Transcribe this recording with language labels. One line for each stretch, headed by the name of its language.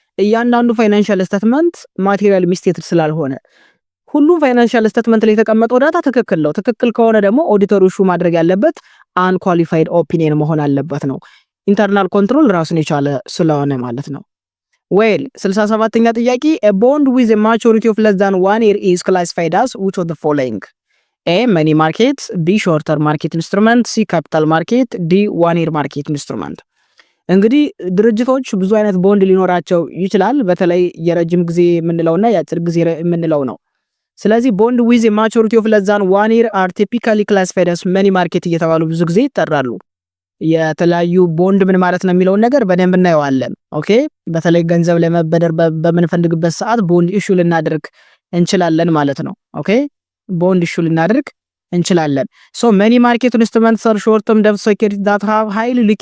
Amharic: እያንዳንዱ ፋይናንሻል ስቴትመንት ማቴሪያል ሚስቴትድ ስላልሆነ ሁሉም ፋይናንሻል ስቴትመንት ላይ የተቀመጠው ዳታ ትክክል ነው። ትክክል ከሆነ ደግሞ ኦዲተሩ ኢሹ ማድረግ ያለበት አንኳሊፋይድ ኦፒኒየን መሆን አለበት ነው። ኢንተርናል ኮንትሮል ራሱን የቻለ ስለሆነ ማለት ነው። ዌል 67ኛ ጥያቄ
English: a bond with a maturity of less than 1 year is classified as which of the following? A money market, B short term market instrument,
Amharic: C capital market, D 1 year market instrument። እንግዲህ ድርጅቶች ብዙ አይነት ቦንድ ሊኖራቸው ይችላል። በተለይ የረጅም ጊዜ የምንለውና የአጭር ጊዜ የምንለው ነው። ስለዚህ ቦንድ
English: with a maturity of less than 1 year are typically classified as money market
Amharic: እየተባሉ ብዙ ጊዜ ይጠራሉ። የተለያዩ ቦንድ ምን ማለት ነው የሚለውን ነገር በደንብ እናየዋለን። ኦኬ በተለይ ገንዘብ ለመበደር በምንፈልግበት ሰዓት ቦንድ ኢሹ ልናደርግ እንችላለን ማለት ነው። ኦኬ ቦንድ ኢሹ ልናደርግ እንችላለን። ሶ መኒ ማርኬት ኢንስትሩመንትስ አር ሾርት ተርም ደብት ሴኩሪቲ ዳት ሃቭ ሃይሊ